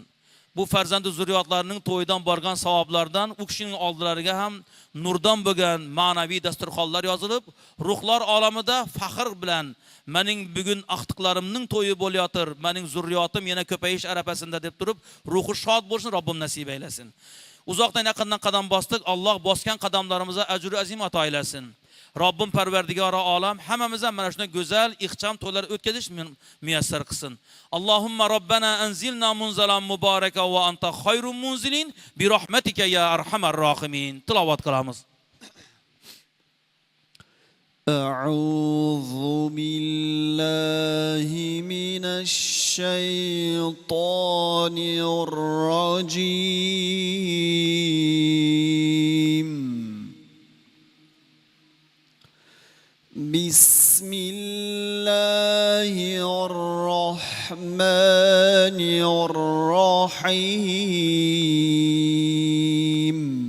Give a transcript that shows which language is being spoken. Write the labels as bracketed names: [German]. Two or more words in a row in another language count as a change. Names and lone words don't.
[Uzbek] Bu farzandi zurriyotlarining to'yidan borgan savoblardan u kishining oldilariga ham nurdan bo'lgan ma'naviy dasturxonlar yozilib, ruhlar olamida faxr bilan mening bugun aqtiqlarimning to'yi bo'layotir, mening zurriyotim yana ko'payish arafasida deb turib, ruhi shod bo'lsin, Robbim nasib aylasin. Uzoqdan yaqindan qadam bosdik, Alloh bosgan qadamlarimizga ajr azim ato aylasin. Robbim Parvardigori olam hammamizga mana shunday go'zal, ixcham to'ylar o'tkazish muyassar qilsin. [Arabic] اللهم ربنا أنزلنا منزلا مباركا وأنت خير المنزلين برحمتك يا أرحم الراحمين. [Uzbek] Tilovat qilamiz. [Arabic] أعوذ بالله من الشيطان الرجيم بسم الله الرحمن الرحيم